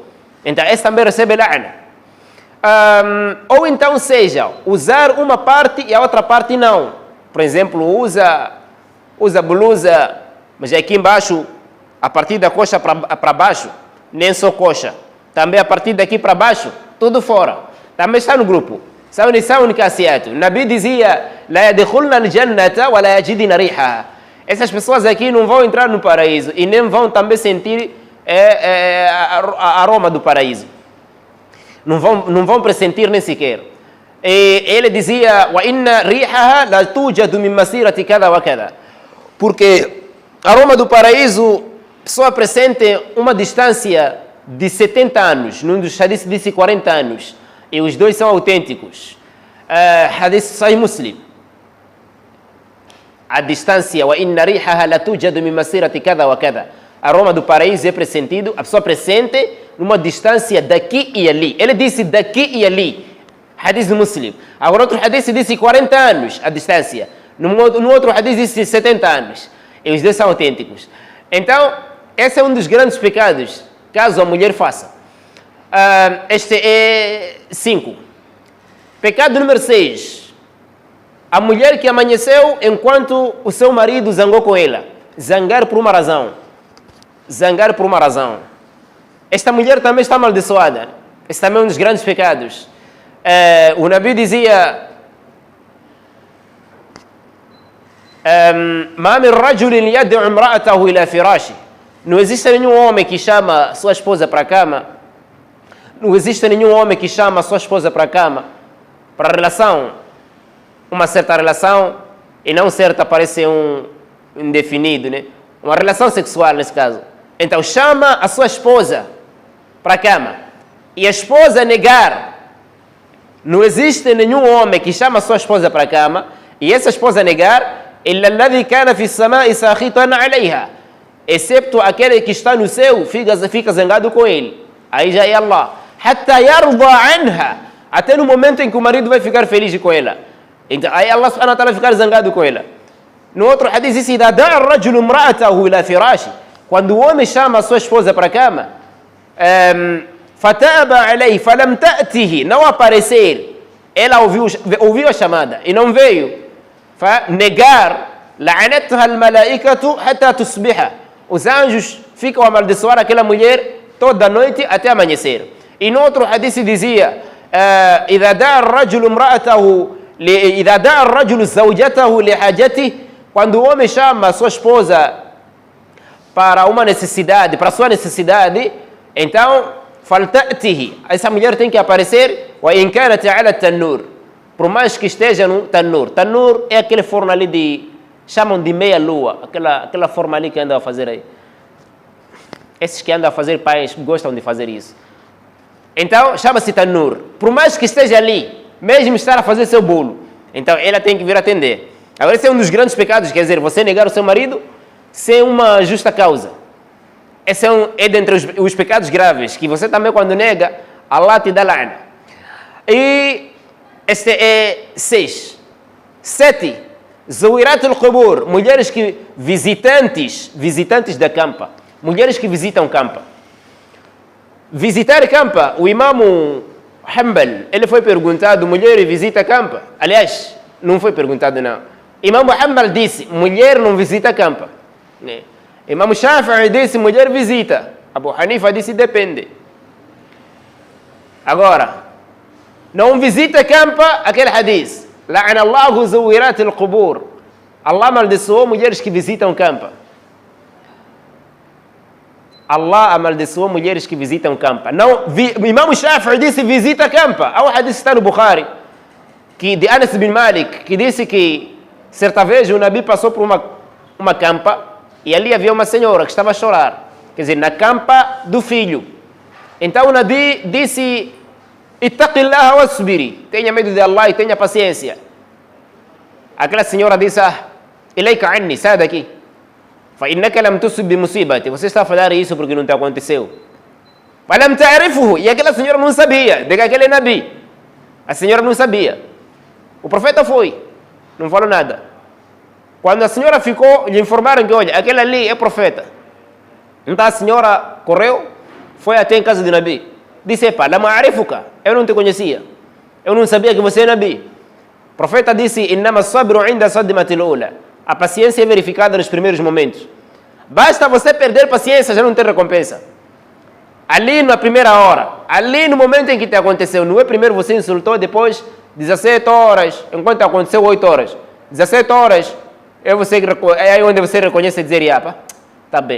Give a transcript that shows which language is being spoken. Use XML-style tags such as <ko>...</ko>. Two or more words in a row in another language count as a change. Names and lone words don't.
<pt>Então, essa também recebe la'na. Ou então seja, usar uma parte e a outra parte não. Por exemplo, usa blusa, mas aqui embaixo, a partir da coxa para baixo, nem só coxa. Também a partir daqui para baixo, tudo fora. Também está no grupo. São</pt> <ar>نساء كاسيات.</ar> <pt>Nabi dizia,</pt> <ar>لا يدخلن الجنة ولا يجدن ريحها.</ar> <pt>Essas pessoas aqui não vão entrar no paraíso e nem vão também sentir a aroma do paraíso. Não vão pressentir nem sequer. E ele dizia,</pt> <ar>وإن ريحها لتوجد من مسيرة كذا وكذا.</ar> <pt>Porque a aroma do paraíso, a pessoa pressente uma distância de 70 anos. Num dos hadiths disse 40 anos. E os dois são autênticos. Hadith Sahih Muslim. A distância,</pt> <ar>وإن ريحها لتوجد من مسيرة كذا وكذا.</ar> <pt>A aroma do paraíso é pressentido, a pessoa pressente numa distância daqui e ali. Ele disse daqui e ali. Hadith Muslim. Agora outro hadith disse 40 anos a distância. No outro hadith disse 70 anos. E os dois são autênticos. Então, esse é um dos grandes pecados, caso a mulher faça. Este é 5. Pecado número 6. A mulher que amanheceu enquanto o seu marido zangou com ela. Zangar por uma razão. Zangar por uma razão. Esta mulher também está amaldiçoada. Este também é um dos grandes pecados. O Nabi dizia:</pt> <ar>ما من رجل يدعو امرأته إلى فراشه.</ar> <pt>Não existe nenhum homem que chama sua esposa para a cama. Não existe nenhum homem que chama sua esposa para a cama, para a relação, uma certa relação, e não certa parece um indefinido, né? Uma relação sexual nesse caso. Então chama a sua esposa para a cama e a esposa negar. Não existe nenhum homem que chama a sua esposa para a cama e essa esposa negar,</pt> <ar>إلا الذي كان في السماء ساخطا عليها,</ar> <pt>excepto aquele que está no céu fica zangado com ele. Aí já é Allah.</pt> <ar>حتى يرضى عنها,</ar> <pt>até no momento em que o marido vai ficar feliz com ela. Então aí Allah</pt> <ar>سبحانه وتعالى</ar> <pt>ficar zangado com ela. No outro hadith diz:</pt> <ar>إذا دعا الرجل امرأته إلى فراشه,</ar> <pt>quando o homem chama a sua esposa para a cama,</pt> <ar>فأبت عليه فلم تأته,</ar> <pt>não aparecer, ela ouviu a chamada e não veio, negar,</pt> <ar>لعنتها الملائكة حتى تصبح,</ar> <pt>os anjos ficam a amaldiçoar aquela mulher toda noite até amanhecer. E no outro hadith dizia:</pt> <ar>إذا دعا الرجل امرأته إذا دعا الرجل زوجته لحاجته,</ar> <pt>quando o homem chama a sua esposa para uma necessidade, para a sua necessidade, então, faltatihi, essa mulher tem que aparecer,</pt> <ar>وإن كانت على تنور,</ar> <pt>por mais que esteja no tanur. Tanur é aquele forno ali chamam de meia-lua, aquela forma ali que anda a fazer aí. Esses que andam a fazer pães gostam de fazer isso. Então, chama-se tanur. Por mais que esteja ali, mesmo estar a fazer seu bolo, então ela tem que vir atender. Agora, esse é um dos grandes pecados, quer dizer, você negar o seu marido sem uma justa causa. Esse é dentre os pecados graves, que você também, quando nega, Allah te dá la'na. E este é 6. 7.</pt> <ar>زائرات القبور,</ar> <pt>mulheres que visitantes da campa. Mulheres que visitam campa. Visitar campa, o imam Hanbal, ele foi perguntado, mulher visita campa? Aliás, não foi perguntado não. Imam Hanbal disse, mulher não visita campa. Imam Shafi'i disse, mulher visita. Abu Hanifa disse, depende. Agora, não visita campa, aquele hadith.</pt> <ar>لعن الله زائرات القبور.</ar> <pt>Allah amaldiçoou mulheres que visitam campa. Allah amaldiçoou mulheres que visitam campa. Não, Imam Shafi'i disse visita campa. Há um hadith está no Bukhari, que de Anas bin Malik, que disse que certa vez o Nabi passou por uma campa e ali havia uma senhora que estava a chorar. Quer dizer, na campa do filho. Então o Nabi disse,</pt> <ar>اتقي الله واصبري,</ar> <pt>tenha medo de Allah e tenha paciência. Aquela senhora disse,</pt> <ar>إليك عني,</ar> <pt>sai daqui.</pt> <ar>فإنك لم تصب بمصيبتي,</ar> <pt>você está a falar isso porque não te aconteceu.</pt> <ar>فلم تعرفه,</ar> <pt>e aquela senhora não sabia de que aquele é Nabi. A senhora não sabia. O profeta foi, não falou nada. Quando a senhora ficou, lhe informaram que, olha, aquele ali é profeta. Então a senhora correu, foi até em casa de Nabi. Disse, epa,</pt> <ar>لم أعرفك,</ar> <pt>eu não te conhecia. Eu não sabia que você é Nabi. O profeta disse,</pt> <ar>إنما الصبر عند الصدمة الأولى.</ar> <pt>A paciência é verificada nos primeiros momentos. Basta você perder paciência, já não tem recompensa. Ali na primeira hora, ali no momento em que te aconteceu, não é primeiro você insultou, depois 17 horas, enquanto aconteceu 8 horas. 17 horas, é aí onde você reconhece e dizer, yapa, tá bem.</pt>